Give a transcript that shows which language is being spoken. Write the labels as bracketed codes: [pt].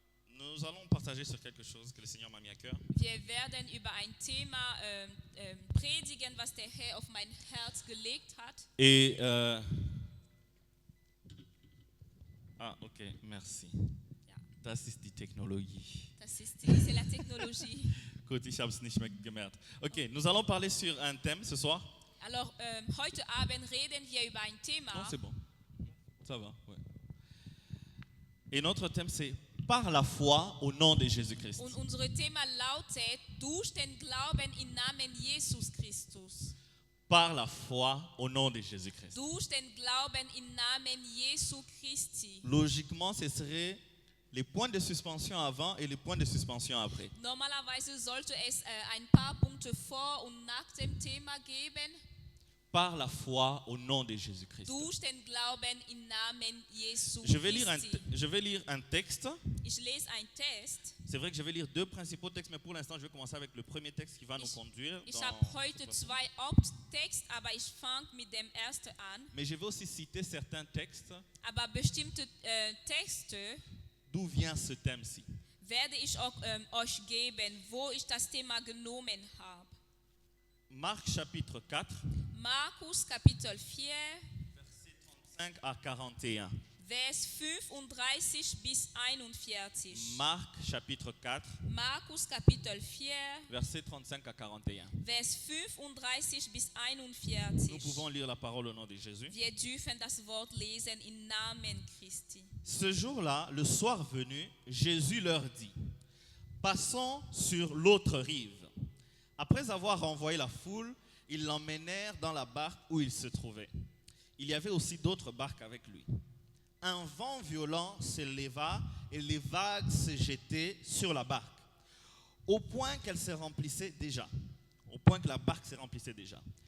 [fr] nous allons partager sur quelque chose que le Seigneur m'a mis à cœur. [de] wir werden über ein Thema predigen, was der Herr auf mein Herz gelegt hat. [fr] Et ok, merci. [de] Ja, Das ist die Technologie. [fr] c'est la technologie. [de] Gut, ich habe es nicht mehr gemerkt. [fr] Okay, nous allons parler sur un thème ce soir. [de] Alors, heute Abend reden wir über ein [fr] Non, [de] Thema. [fr] c'est bon. Ça va, ouais. Et notre thème, c'est par la foi au nom de Jésus-Christ. [de] Und unser Thema lautet, durch den Glauben im Namen Jesus Christus. [fr] Par la foi au nom de Jésus-Christ. [de] Durch den Glauben im Namen Jesu Christi. [fr] Logiquement, ce serait les points de suspension avant et les points de suspension après. [de] Normalerweise sollte es ein paar Punkte vor und nach dem Thema geben. [fr] Par la foi au nom de Jésus-Christ. [de] Durch den Glauben im Namen Jesu [fr] Je vais lire un texte. [de] Ich lese einen Text. [fr] C'est vrai que je vais lire deux principaux textes, mais pour l'instant, je vais commencer avec le premier texte qui va nous conduire. [de] Ich [fr] dans- [de] habe heute zwei Haupttexte, aber ich fange mit dem ersten an. [fr] Mais je vais aussi citer certains textes [de] Aber bestimmte Texte, [fr] d'où vient ce thème-ci. [de] werde ich auch, euch geben, wo ich das Thema genommen habe. [fr] Marc chapitre 4, [de] Markus Kapitel 4, [fr] versets 35 à 41. [de] Vers 35 bis 41. [fr] Marc chapitre 4, [de] Markus Kapitel 4, [fr] versets 35 à 41. [de] Vers 35 bis [fr] Nous [de] 41. [fr] pouvons lire la parole au nom de Jésus. [de] Wir dürfen das Wort lesen im Namen Christi. [fr] Ce jour-là, le soir venu, Jésus leur dit, passons sur l'autre rive. Après avoir renvoyé la foule, ils l'emmenèrent dans la barque où il se trouvait. Il y avait aussi d'autres barques avec lui. Un vent violent se leva et les vagues se jetaient sur la barque, au point qu'elle se remplissait déjà, au point que la barque se remplissait déjà.